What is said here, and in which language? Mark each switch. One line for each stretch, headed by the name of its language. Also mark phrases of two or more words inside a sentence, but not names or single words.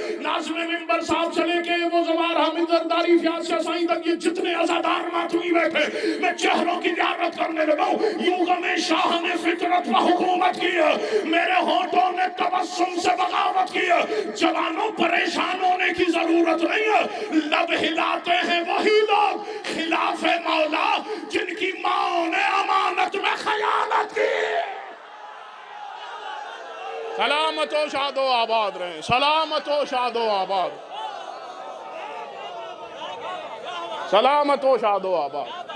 Urdu: ناظم منبر صاحب چلے کے وہ زوار حامد زرداری فیاض سے سائیں تک یہ جتنے عزادار ماتمی بیٹھے میں چہروں کی زیارت کرنے لگا ہوں، یوں غم شاہ نے فطرت پہ حکومت کی ہے، میرے ہونٹوں نے تبسم سے بغاوت کی ہے۔ جوانوں پریشان ہونے کی ضرورت نہیں ہے، لب ہلاتے ہیں وہی لوگ خلاف مولا جن کی ماں نے امانت میں خیانت کی۔ سلامت و شاد و آباد رہیں، سلامت و شاد و آباد، سلامت و شاد و آباد۔